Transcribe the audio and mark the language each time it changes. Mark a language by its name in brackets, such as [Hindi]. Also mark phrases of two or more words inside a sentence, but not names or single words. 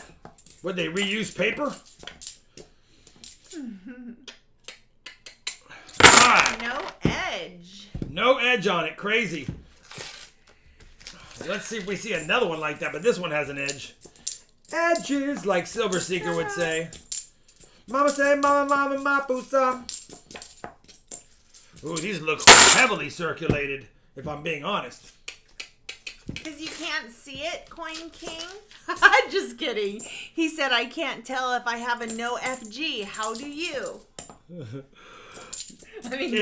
[English] Would they reuse paper? Alright. No edge. No edge on it. Crazy. Let's see if we see another one like that, but this one has an edge. Edges, like Silver Seeker would say. Mama say, mama, mama, ma, pusa. Ooh, these look heavily circulated, if I'm being honest. Because you can't see it, Coin King? Just kidding. He said, I can't tell if I have a no FG. How do you? I mean,